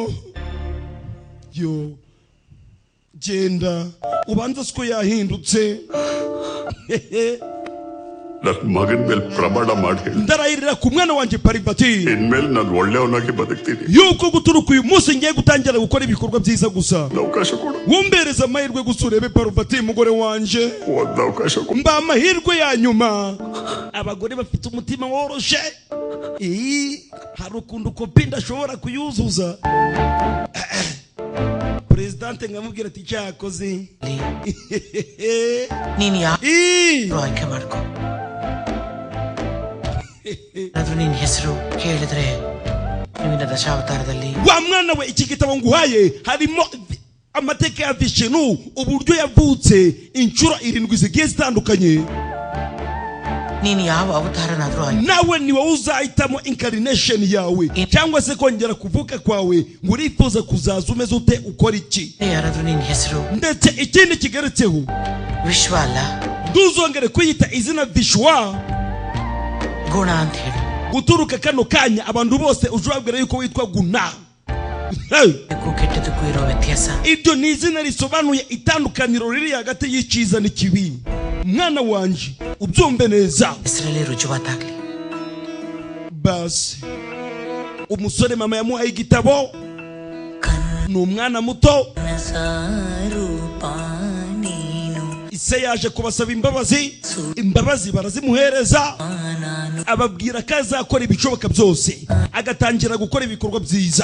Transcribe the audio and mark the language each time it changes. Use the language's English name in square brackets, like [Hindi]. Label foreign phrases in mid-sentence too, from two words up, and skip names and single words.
[Kinyarwanda] Yo genda ubanza siko yahindutse. [Kannada] ನನ್ನ ಮಗನ ಮೇಲೆ ಪ್ರಮಾಣ ಮಾಡಿ ಹೇಳಿ, [Kinyarwanda] ndarahirira ku mwana wanjye Parivati [Kannada] ಇನ್ಮೇಲೆ ನಾನು ಒಳ್ಳೆಯವನಾಗಿ ಬದುಕ್ತೀನಿ. [Kinyarwanda] yuko guturuka uyu munsi ngiye gutangira gukora ibikorwa byiza gusa. [Kannada] ಅವಕಾಶ ಕೊಡು, [Kinyarwanda] wumbereza amahirwe gusa urebe Parvati mugore wanje, [Kannada] ಒಂದು ಅವಕಾಶ ಕೊಡು. [Kinyarwanda] mba amahirwe ya nyuma. Abagore bafite umutima woroshe, hari ukuntu kopi ndashobora kuyuzuza. Presidente ngamubwira ati cyakoze [Kannada] ನೀನು ಯಾರು ಆಯ್ಕೆ ಮಾಡ್ಕೊ. ಆದ್ರೂ ನಿನ್ನ ಹೆಸರು ಕೇಳಿದ್ರೆ ನೀವಿನ ದಶಾವತಾರದಲ್ಲಿ [Kinyarwanda] wa mwana we, iki gitabo nguhaye harimo amateka ya Vishnu, uburyo yavutse inshuro 7 zigiye zitandukanye. [Kannada] ನೀನು ಯಾವ ಅವತಾರನಾದ್ರೂ ಆಯ್ಕೆ, [Kinyarwanda] nawe ni wowe uzahitamo incarnation yawe cyangwa se kongera kuvuka kwawe, ngo urifuza kuzaza umeze ute, ukora iki. [Kannada] ಯಾರಾದ್ರೂ ನಿನ್ನ ಹೆಸರು [Kinyarwanda] ndetse ikindi kigeretseho, [Kannada] ವಿಶ್ವ ಅಲ್ಲ [Kinyarwanda] ntuzongere kwiyita izina Vishwa. [Kannada] ಗುಣ ಅಂತ ಹೇಳಿ. [Kinyarwanda] guturuka kano kanya abantu bose ujabwira yuko witwa Guna. [Kannada] ಕೆಟ್ಟದಕ್ಕೂ ಇರೋ ವ್ಯತ್ಯಾಸ, [Kinyarwanda] iryo ni izina risobanuye itandukaniro riri hagati y'icyiza n'ikibi. mwana wanje ubyumve neza. [Kannada] ಹೆಸರಲ್ಲಿ ರುಜುವಾತಾಗ್ಲಿ. [Kinyarwanda] basi umusore mama yamuhaye igitabo, ni umwana muto. ise yaje kubasaba imbabazi barazimuhereza, ababwira ko azakora ibishoboka byose, agatangira gukora ibikorwa byiza.